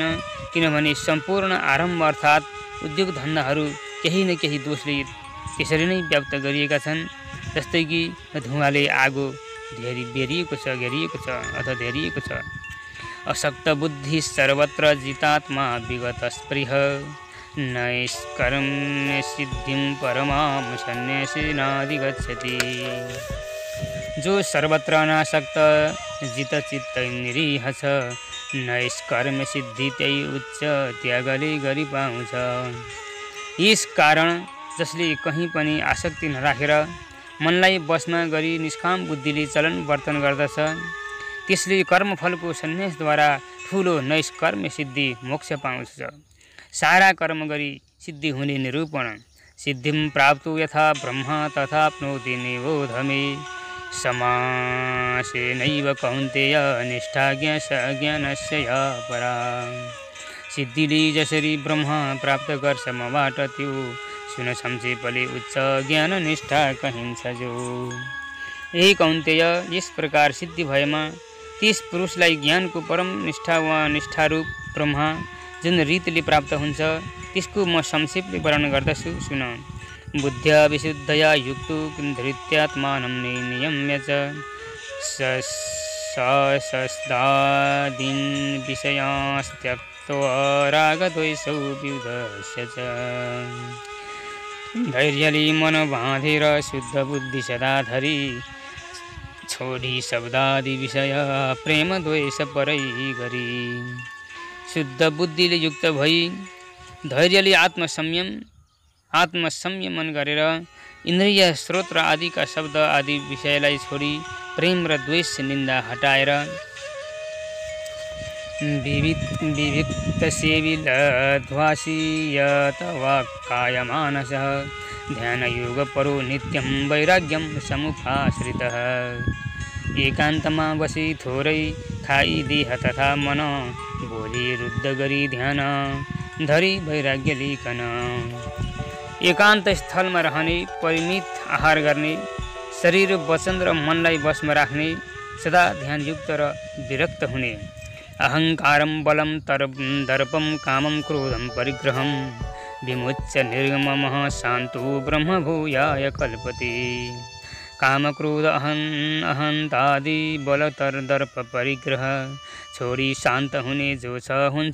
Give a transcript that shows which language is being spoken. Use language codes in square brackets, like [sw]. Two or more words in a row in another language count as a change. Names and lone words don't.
[ne] किनभने सम्पूर्ण आरम्भ अर्थात् उद्योग धन्दाहरू केही न केही दोषले त्यसरी नै व्याप्त गरिएका छन्। जस्तै कि धुवाले आगो घेरिएको छ। [sa] अशक्त बुद्धि सर्वत्र जितात्मा विगत स्पृह। नैष्कर्म्य सिद्धिं परमां सन्न्यासिनाधिगच्छति। [ne] जो सर्वत्र अनासक्त जितचित्त निरीह छ, नैष्कर्म्य सिद्धि त्यही उच्च त्यागले गरी पाउँछ। यस कारण जसले कहीँ पनि आसक्ति नराखेर मनलाई बसमा गरी निष्काम बुद्धिले चलन वर्तन गर्दछ, त्यसले कर्मफलको सन्यासद्वारा ठुलो नैष्कर्म्य सिद्धि मोक्ष पाउँछ। सारा कर्म गरी सिद्धि हुने निरूपण। [sa] सिद्धिं प्राप्तो यथा ब्रह्म तथाप्नोति निबोध मे। समासेनैव कौन्तेय निष्ठा ज्ञानस्य या परा। [ne] सिद्धिले जसरी ब्रह्म प्राप्त गर्छ मबाट त्यो। सुन संक्षेपले उच्च ज्ञान निष्ठा कहिन्छ जो। यही कौन्तेय, यस प्रकार सिद्धि भएमा त्यस पुरुषलाई ज्ञानको परम निष्ठा वा निष्ठारूप ब्रह्म जुन रीतिले प्राप्त हुन्छ त्यसको म संक्षेपले वर्णन गर्दछु सुन। [sa] बुद्ध्या विशुद्धया युक्तो धृत्यात्मानं नियम्य च सस्दादीन् विषयांस्त्यक्त्वा रागद्वेषौ वियुधस्य च। [ne] धैर्यले मन बाँधेर शुद्ध बुद्धि सदा धरी। छोडी शब्दादि विषय प्रेम द्वेष परै गरी। शुद्ध बुद्धिले युक्त भई धैर्यले आत्मसंयमन गरेर इन्द्रिय स्रोत र आदिका शब्द आदि विषयलाई छोडी प्रेम र द्वेष निन्दा हटाएर [sa] विविक्तसेविलध्वासीयतवाक्कायमानसः ध्यानयोगपरो नित्यं वैराग्यं समुपाश्रितः [ne] एकान्तमा बसी थोरै खाई देह तथा मन बोली रुद्ध गरी ध्यान धरी वैराग्य लिकन एकान्त स्थलमा रहने परिमित आहार गर्ने शरीर वचन र मनलाई वशमा राख्ने सदा ध्यानयुक्त र विरक्त हुने [sa] अहङ्कारं बलं दर्पं कामं क्रोधं परिग्रहं विमुच्य निर्गमः शान्तो ब्रह्मभूयाय कल्पते [ne] कामक्रोध अहन्तादि बलतर्दर्प परिग्रह छोडी शान्त हुने जो छ हुन्छ